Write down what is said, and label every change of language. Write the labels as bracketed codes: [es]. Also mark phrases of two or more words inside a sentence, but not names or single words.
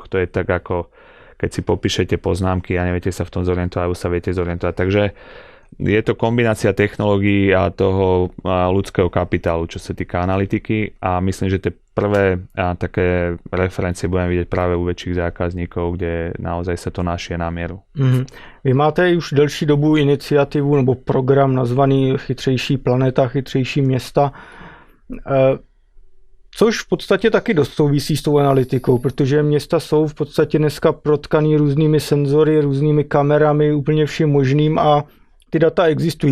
[sk] To je tak ako keď si popíšete poznámky a neviete sa v tom zorientovať, alebo sa viete zorientovať. Takže je to kombinácia technológií a toho ľudského kapitálu, čo sa týka analytiky a myslím, že tie prvé také referencie budeme vidieť práve u väčších zákazníkov, kde naozaj sa to našie na mieru. [cs] Vy máte už delší dobu iniciativu nebo program nazvaný Chytřejší planeta, chytřejší města, což v podstatě taky dost souvisí s tou analytikou, protože města jsou v podstatě dneska protkaný různými senzory, různými kamerami, úplně vším možným a ty data existují.